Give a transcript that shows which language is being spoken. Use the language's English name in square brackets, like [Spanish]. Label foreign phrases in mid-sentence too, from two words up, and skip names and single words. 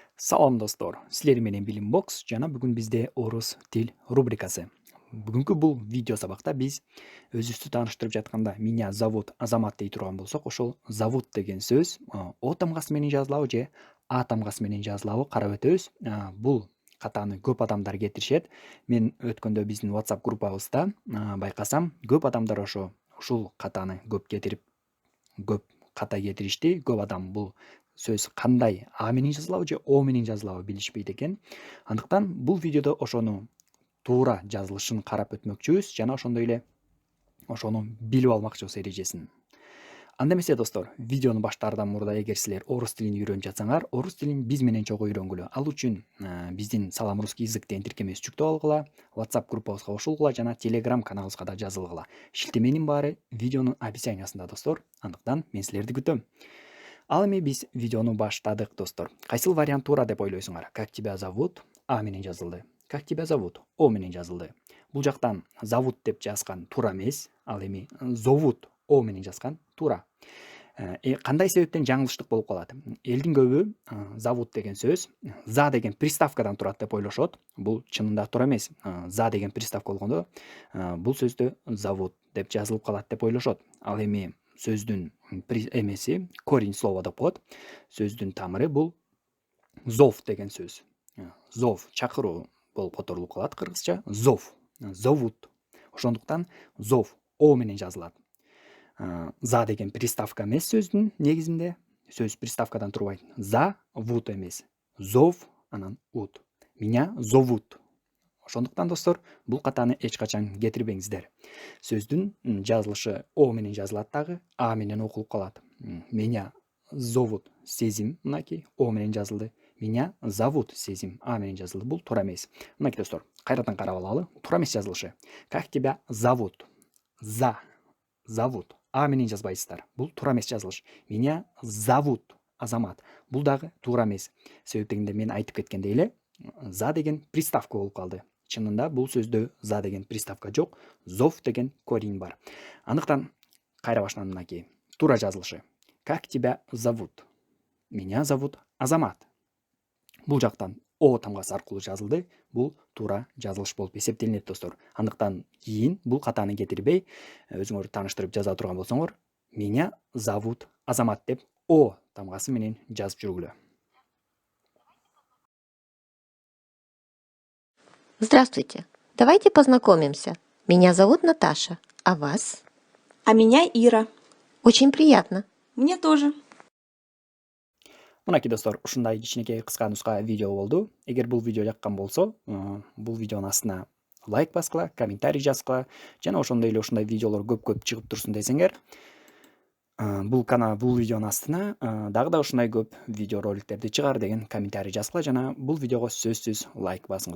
[Kyrgyz] Салам достор, силер менен Билим Бокс жана бүгүн бизде орус тил рубрикасы. Бүгүнкү бул видео сабакта биз өзүбүздү тааныштырып жатканда [Russian] меня зовут [Kyrgyz] Азамат дей турган болсок, ошол зовут деген сөз О тамгасы менен жазылабы же А тамгасы менен жазылабы карап өтөбүз. Бул катаны көп адамдар кетиришет. Мен өткөндө биздин WhatsApp группабызда байкасам, көп адамдар ушул катаны көп ката кетиришти. Көп адам бул сөз кандай А менен жазылабы же О менен жазылабы билишпейт экен. Андыктан бул видеодо ошону туура жазылышын карап өтмөкчүбүз жана ошондой эле ошону билип алмакчыбыз эрежесин. Анда эмесе достор, видеону баштаардан мурда эгер силер орус тилин үйрөнүп жатсаңар, орус тилин биз менен чогуу үйрөнгүлө. Ал үчүн биздин Салам русский язык деген тиркемеси жүктөп алгыла, WhatsApp группабызга кошулгула жана Telegram каналыбызга да жазылгыла. Шилтеменин баары видеонун описаниясында достор. Андыктан мен силерди күтөм. Ал эми биз видеону баштадык достор. Кайсыл вариант туура деп ойлойсуңар? [Russian] Как тебя зовут? [Kyrgyz] А менен жазылды. [Russian] Как тебя зовут? [Kyrgyz] О менен жазылды. Бул жактан зовут деп жазган туура эмес, ал эми зовут О менен жазган туура. Кандай себептен жаңылыштык болуп калат? Элдин көбү зовут деген сөз за деген приставкадан турат деп ойлошот. Бул чынында туура эмес. За деген приставка болгондо бул сөздө зовут деп жазылып калат деп ойлошот. Ал эми сөздүн эмеси [Russian] корень слова [Kyrgyz] деп коет. Сөздүн тамыры бул зов деген сөз. Зов чакыруу болуп которулуп калат кыргызча. Зов, зовут. Ошондуктан зов О менен жазылат. За деген приставка эмес сөздүн негизинде. Сөз приставкадан турбайт. За, вут эмес. Зов, анан ут. [Russian] Меня зовут. [Kyrgyz] Ошондуктан достор, бул катаны эч качан кетирбеңиздер. Сөздүн жазылышы О менен жазылат дагы, А менен окулуп калат. [Russian] Меня зовут [Kyrgyz] Сезим, мынакей О менен жазылды. [Russian] Меня зовут [Kyrgyz] Сезим, А менен жазылды. Бул туура эмес. Мынакей достор, кайрадан карап алалы. Туура эмес жазылышы. [Russian] Как тебя зовут? За, зовут. [Kyrgyz] А менен жазбайсыздар. Бул туура эмес жазылыш. [Russian] Меня зовут Азамат. [Kyrgyz] Бул дагы туура эмес. Себеп дегенде мен айтып кеткендей эле, за деген приставка болуп калды. Чынында бул сөздө за деген приставка жок, зов деген корень бар. Андыктан кайра башынан мынакей. Туура жазылышы. [Russian] Как тебя зовут? Меня зовут Азамат. [Kyrgyz] Бул жактан О тамгасы аркылуу жазылды. Бул туура жазылыш болуп эсептелинет достор. Андыктан кийин бул катаны кетирбей, өзүңөр тааныштырып жаза турган болсоңор, [Russian] меня зовут [Kyrgyz] Азамат деп О тамгасы менен жазып жүргүлө. [Russian] Здравствуйте. Давайте познакомимся. Меня зовут Наташа. А вас? А меня Ира. Очень приятно. Мне тоже. [Kyrgyz] Мынакей достор, ушундай кичинекей кыска нуска видео болду. Эгер бул видео жаккан болсо, бул видеонун астына лайк баскыла, комментарий жазгыла, жана ошондой эле ушундай видеолор көп чыгып турсун десеңер, бул видеонун астына дагы да ушундай көп видео роликтерди чыгар деген комментарий жазгыла жана бул видеого сөзсүз лайк басыңыздар.